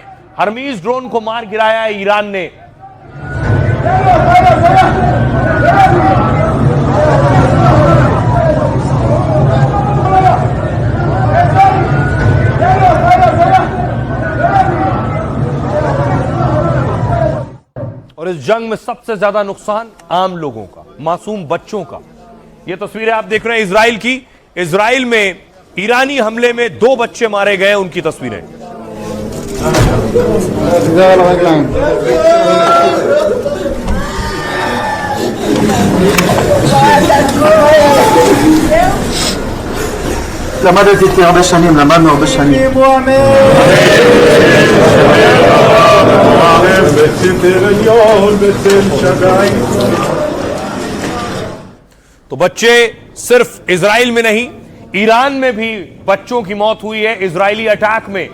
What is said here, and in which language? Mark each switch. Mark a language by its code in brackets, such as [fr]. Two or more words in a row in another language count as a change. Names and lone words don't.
[hi] हर्मीज ड्रोन को मार गिराया है ईरान ने। और इस जंग में सबसे ज्यादा नुकसान आम लोगों का, मासूम बच्चों का। ये तस्वीरें आप देख रहे हैं इजराइल की। इजराइल में ईरानी हमले में 2 बच्चे मारे गए, उनकी तस्वीरें। [he] למדתי הרבה שנים, למדנו הרבה שנים. [hi] तो बच्चे सिर्फ इजराइल में नहीं, ईरान में भी बच्चों की मौत हुई है इजरायली अटैक में।